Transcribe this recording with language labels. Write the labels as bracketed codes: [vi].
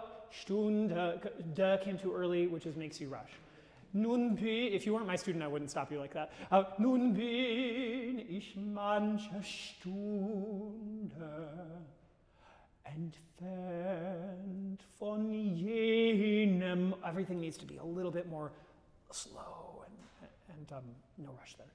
[en] Stunde. Da came too early, which makes you rush. [de] Nun bin, [en] if you weren't my student, I wouldn't stop you like that. [de] Nun bin ich manche Stunde entfernt von jenem. [en] Everything needs to be a little bit more slow and no rush there.